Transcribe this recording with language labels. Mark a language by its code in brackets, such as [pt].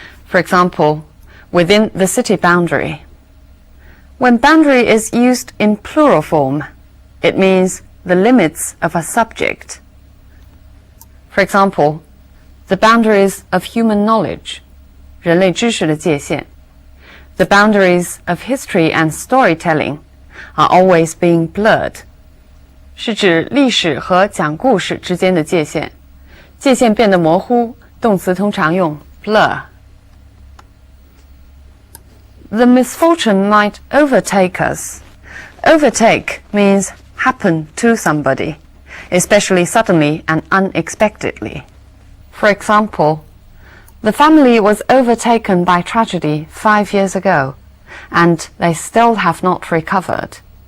[en] For example, within the city boundary. When boundary is used in plural form, it means the limits of a subject. For example, the boundaries of human knowledge, [zh] 人类知识的界限. [en] The boundaries of history and storytelling are always being blurred. [zh] 是指历史和讲故事之间的界限，界限变得模糊，动词通常用 blur. [en] The misfortune might overtake us. Overtake means happen to somebody, especially suddenly and unexpectedly. For example, the family was overtaken by tragedy 5 years ago, and they still have not recovered.